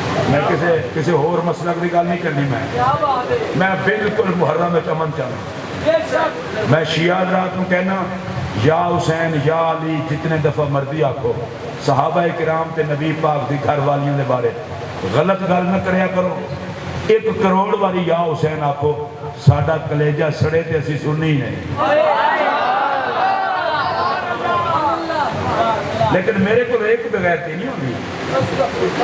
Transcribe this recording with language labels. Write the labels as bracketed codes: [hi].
[pa] میں کسی اور مسلک کی گل نہیں کرنی. [ur] میں بالکل محرم میں امن چاہتا. [pa] میں شیعہ حضرات کو کہنا یا حسین یا علی جتنے دفعہ مرضی آکھو. صحابہ کرام تے نبی پاک دی گھر والیوں دے بارے غلط گل نہ کریا کرو. 1 کروڑ والی یا حسین آکھو ساڈا کلیجہ سڑے تے اسی سنی نہیں. [ur] لیکن میرے کو ایک بغیرتی نہیں ہوگی.